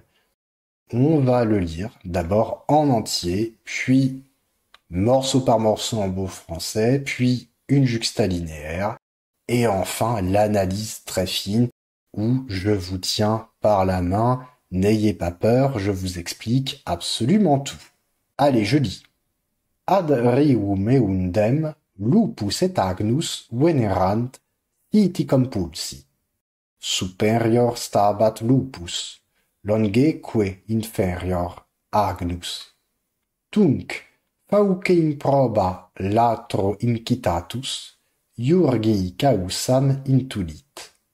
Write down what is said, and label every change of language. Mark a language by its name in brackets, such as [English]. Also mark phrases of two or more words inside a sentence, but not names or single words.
[French] On va le lire d'abord en entier, puis morceau par morceau en beau français, puis une juxtalinéaire, et enfin l'analyse très fine où je vous tiens par la main. N'ayez pas peur, je vous explique absolument tout. Allez, je lis. [Latin] Ad reum eundem lupus et agnus venerant iticum pulsi. Superior stabat lupus, longeque inferior agnus. Tunc, fauce improba latro incitatus, iurgi causam intulit.